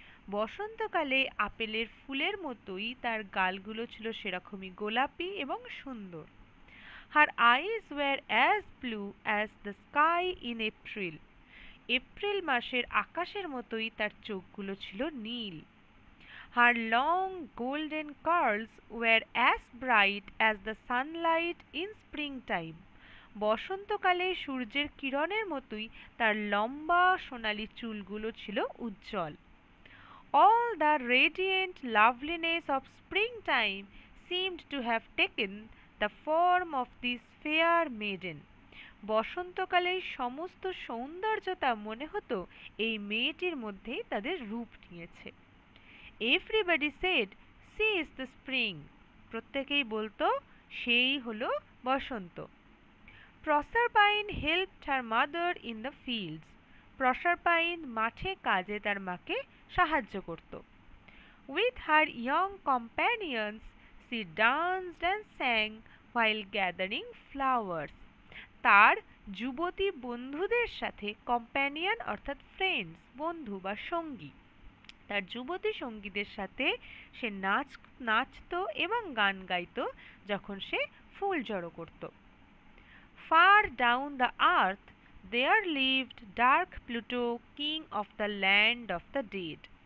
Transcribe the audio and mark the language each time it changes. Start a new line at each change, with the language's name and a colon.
Bangla: বসন্তকালে আপেলের ফুলের মতোই তার গালগুলো ছিল সেরকমই গোলাপি এবং সুন্দর।
English: Her eyes were as blue as the sky in April.
Bangla: April মাসের আকাশের মতোই তার চোখগুলো ছিল নীল।
English: Her long golden curls were as bright as the sunlight in springtime.
Bangla: বসন্তকালে সূর্যের কিরণের মতোই তার লম্বা সোনালি চুলগুলো ছিল উজ্জ্বল।
English: All the radiant loveliness of springtime seemed to have taken the form of this fair maiden.
Bangla: বসন্তকালের সমস্ত সৌন্দর্যতা মনে হতো এই মেয়েটির মধ্যেই তাদের রূপ নিয়েছে।
English: Everybody said, "She is the spring."
Bangla: প্রত্যেকেই বলতো সেই হলো বসন্ত।
English: Proserpine helped her mother in the fields.
Bangla: প্রসারপাইন মাঠে কাজে তার মাকে সাহায্য করত।
English: With her young companions, she danced and sang while gathering flowers.
Bangla: তার যুবতী বন্ধুদের সাথে, কম্প্যানিয়ন অর্থাৎ ফ্রেন্ডস, বন্ধু বা সঙ্গী, তার যুবতী সঙ্গীদের সাথে সে নাচত এবং গান গাইত যখন সে ফুল জড়ো করত।
English: Far down the earth there lived dark Pluto, king of the land of the dead.